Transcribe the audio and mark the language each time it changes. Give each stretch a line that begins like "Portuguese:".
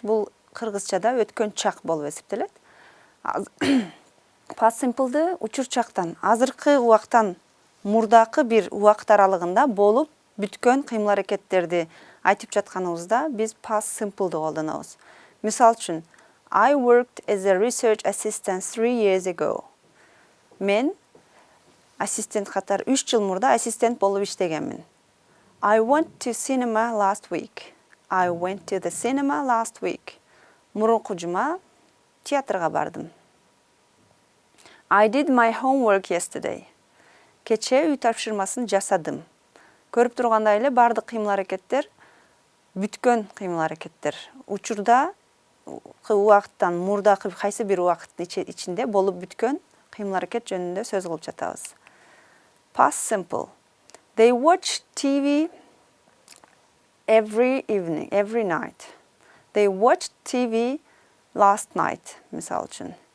Kyrgyz: Бул кыргызчада өткөн чак болуп эсептелет. Past simple'ды учур чактан, азыркы убактан мурдакы бир убакыт аралыгында болуп бүткөн кыймыл-аракеттерди айтып жатканыбызда biz past simple'ды колдонобуз. Мисал үчүн,
English: I worked as a research assistant 3 years ago.
Kyrgyz: Мен ассистент катары 3 жыл мурда ассистент болуп иштегенмин.
English: I went to cinema last week. I went to the cinema last week.
Kyrgyz: Мурунку жума театрга бардым.
English: I did my homework yesterday.
Kyrgyz: Кече үй тапшырмасын жасадым. Көрүп тургандай эле бардык кыймыл-аракеттер бүткөн кыймыл-аракеттер. Учурда убакыттан мурдакы кайсы бир убакыттын ичинде болуп бүткөн кыймыл-аракет жөнүндө сөз кылып жатабыз.
English: Past simple. They watch TV every evening, every night. They watched TV last night,
Kyrgyz: misal үчүн.